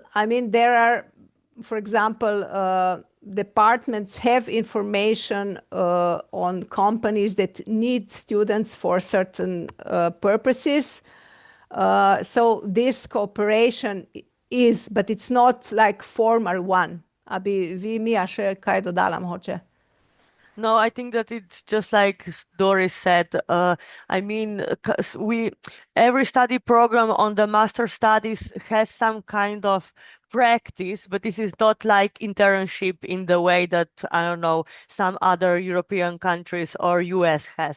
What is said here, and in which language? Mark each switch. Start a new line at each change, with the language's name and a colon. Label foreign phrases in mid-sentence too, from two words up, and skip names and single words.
English: I mean, there are, for example, departments have information on companies that need students for certain purposes. So this cooperation is, but it's not like formal one.
Slovenian: Abi vi Mija še kaj dodala mogoče?
English: No, I think that it's just like Doris said. I mean, every study program on the master studies has some kind of practice, but this is not like internship in the way that, I don't know, some other European countries or US has.